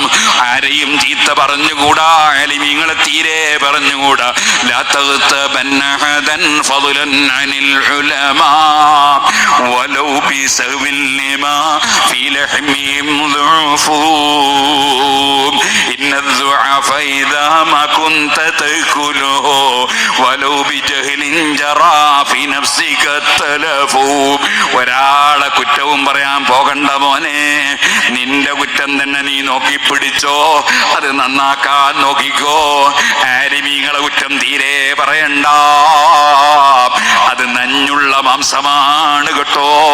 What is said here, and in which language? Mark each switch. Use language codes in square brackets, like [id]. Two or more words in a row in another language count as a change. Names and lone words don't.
[ml] ആരെയും ചീത്ത പറഞ്ഞുകൂടാ, ആലിമീങ്ങളെ തീരെ പറഞ്ഞുകൂടാ. [ar] لا تغتابن أحدا فضلا عن العلماء ولو بسوء لما في لحمهم ضعف إن الضعف إذا ما كنت تأكله ولو بجهل جرى في نفسك التلف. [ml] ഒരാളെ കുറ്റവും പറയാൻ പോകണ്ട മോനെ, നിന്റെ കുറ്റം തന്നെ നീ നോക്കി പിടിച്ചോ, അത് നന്നാക്കാൻ നോക്കിക്കോ. ആലിമീങ്ങളെ കുറ്റം തീരെ പറയണ്ട, അത് നഞ്ഞുള്ള മാംസമാണ് കേട്ടോ.